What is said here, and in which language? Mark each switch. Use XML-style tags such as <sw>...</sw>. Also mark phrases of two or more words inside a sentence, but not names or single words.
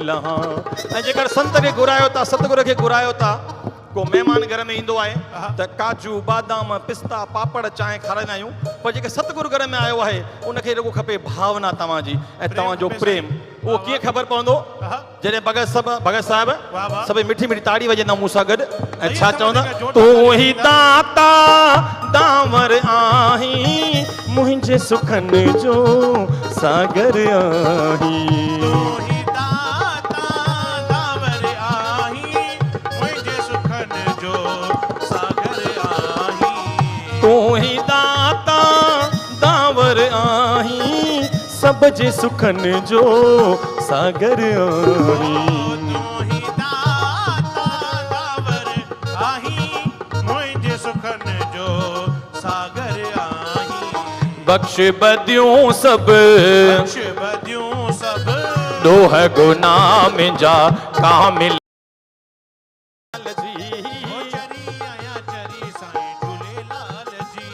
<sd>ऐं जेकर संत खे घुरायो था, सतगुर खे घुरायो था, को महिमान घर में ईंदो आहे त काजू बादाम पिस्ता पापड़ चांहि खाराईंदा आहियूं पर जेके सतगुरु घर में आयो आहे उनखे रुगो खपे भावना तव्हांजी ऐं तव्हांजो प्रेम उहो कीअं ख़बर पवंदो जॾहिं भगत साहिब सभई मिठी मिठी ताड़ी वॼंदा मूं सां गॾु ऐं छा चवंदा तूं ही दाता दावर आहीं मुंहिंजे सुखनि जो सागर आहीं तू ही दाता दावर आही मुंहिंजे सुखनि जो सागर आही तूं ही दाता दावर आहीं सब जे सुखनि जो सागर आहीं तू ही दाता दावर आही मुंहिंजे सुखनि जो सागर आही बख्श बदियूं सब बख्श बदियूं सब दोह गुनाह मुंहिंजा कामिल जी ओ चरी आया चरी साईं झूलेलाल जी</sd>